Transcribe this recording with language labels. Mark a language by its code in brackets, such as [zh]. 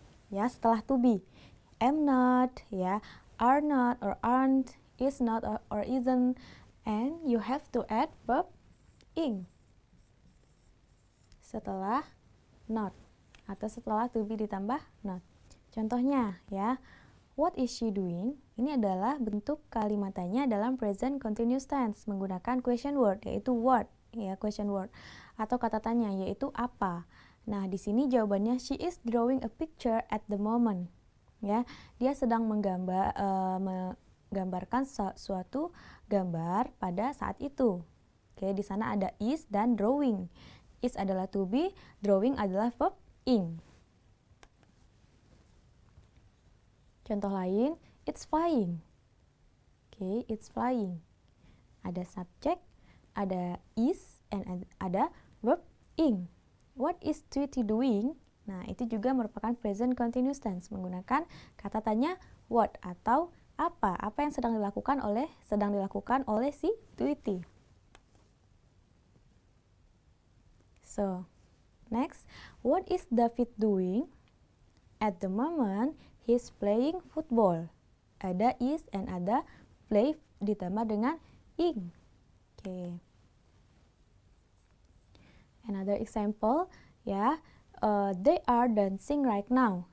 [en] Ya, setelah to be, am not, ya, are not or aren't, is not or isn't, and you have to add verb ing [id] setelah not atau setelah to be ditambah not. Contohnya, ya. [en] What is she doing? [id] Ini adalah bentuk kalimat tanya dalam present continuous tense menggunakan question word, yaitu what, ya, question word, atau kata tanya, yaitu apa. Nah, di sini jawabannya [en] she is drawing a picture at the moment. [id] Ya, dia sedang menggambarkan suatu gambar pada saat itu. Oke, di sana ada is dan drawing. Is adalah to be, drawing adalah verb ing. Contoh lain, [en] it's flying. Oke, it's flying. [id] Ada subject, ada is, and ada verb ing. [en] What is Tweety doing? [id] Nah, itu juga merupakan present continuous tense menggunakan kata tanya what atau apa. Apa yang sedang dilakukan oleh si Tweety. [en] So, next, what is David doing? At the moment, he's playing football. [id] Ada is and ada play ditambah dengan ing. [en] Okay. Another example, ya, they are dancing right now.